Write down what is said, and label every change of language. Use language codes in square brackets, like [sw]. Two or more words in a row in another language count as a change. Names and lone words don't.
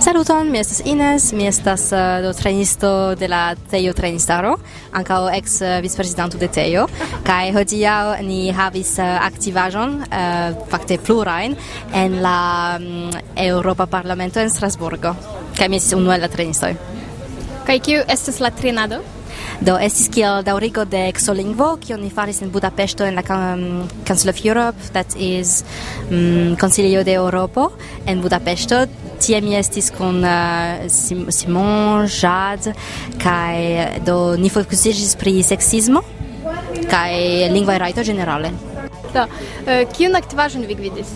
[eo] Saluton, mi estas Ines, mi estas do trejnisto de la Tejo Trejnistaro, ankaŭ ex vicprezidanto de Tejo, kaj hodiaŭ ni havis aktivaĵon, fakte plurajn, en la Eŭropa Parlamento en Strasburgo, kaj mi estis unu el la trejnistoj. Kaj kiu estas la trejnado? Do estis kiel daŭrigo de Exolingvo, kion ni faris en Budapeŝto en la Council of Europe, [en] that is [eo] Konsilio de Eŭropo en Budapeŝto. Tie mi estis kun Simon, Jade, kaj do ni fokusiĝis pri seksismo kaj lingvaj rajtoj ĝenerale. Do, kiun aktivaĵon vi gvidis?